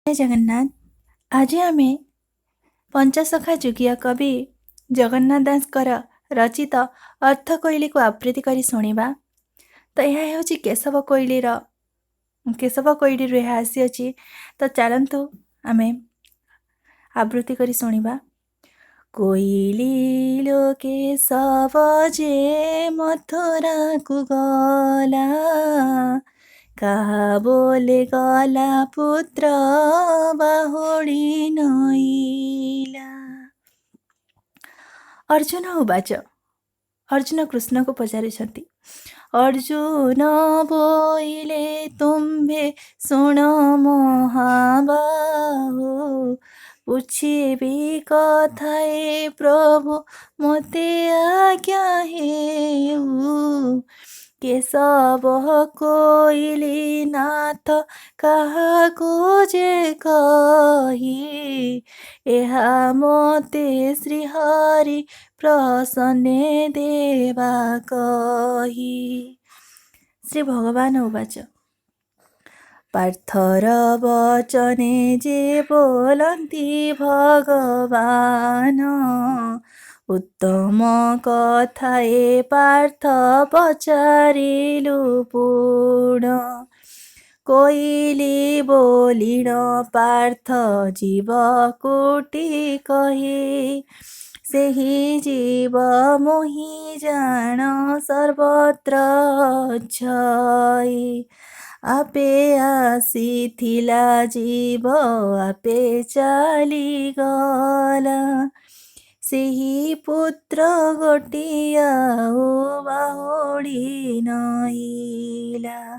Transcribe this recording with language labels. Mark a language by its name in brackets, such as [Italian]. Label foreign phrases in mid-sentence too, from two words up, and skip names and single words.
[Odia] ଜୟ ଜଗନ୍ନାଥ। ଆଜ ଆମେ ପଞ୍ଚସଖା ଯୁଗିଆ କବି ଜଗନ୍ନାଥ ଦାସଙ୍କର ରଚିତ ଅର୍ଥକୋଇଲି କୁ ଆବୃତ୍ତି କରି ଶୁଣିବା। ତ ଏହା ହେଉଛି କେଶବ କୋଇଲି ଏହା ଆସିଅଛି। ତ ଚାଲନ୍ତୁ ଆମେ ଆବୃତ୍ତି କରି ଶୁଣିବା। କୋଇଲି ଲୋ କେଶବ ଯେ ମଥୁରା କୁ ଗଲା, କାହା ବୋଲେ ଗଲା ପୁତ୍ର ବାହୁଡ଼ି ନଇଲା। [Sanskrit] अर्जुन उवाच। [Odia] ଅର୍ଜୁନ କୃଷ୍ଣ କୁ ପଚାରିଛନ୍ତି। ଅର୍ଜୁନ ବୋଇଲେ ତୁମ୍ଭେ ଶୁଣ ମହାବାହୋ, ପୁଛିବି କଥାଏ ପ୍ରଭୁ ମତେ ଆଜ୍ଞା ହେଉ। କେଶବ କୋଇଲି ନାଥ କାହାକୁ ଯେ କହି, ଏହା ମତେ ଶ୍ରୀହରି ପ୍ରସନ୍ନେ ଦେବା କହି। [Sanskrit] श्री भगवान उवाच। [Odia] ପାର୍ଥର ବଚନେ ଯେ ବୋଲନ୍ତି ଭଗବାନ, ଉତ୍ତମ କଥାଏ ପାର୍ଥ ପଚାରିଲୁ ପୂର୍ଣ୍ଣ। କୋଇଲି ବୋଲିଣ ପାର୍ଥ ଜୀବ କୋଟି କହେ, ସେହି ଜୀବ ମୋହି ଜାଣ ସର୍ବତ୍ର ଛଇ। ଆପେ ଆସିଥିଲା ଜୀବ ଆପେ ଚାଲି ଗଲା, ସେହି ପୁତ୍ର ଗୋଟିଆ ବାହୁଡ଼ି ନଇଲା।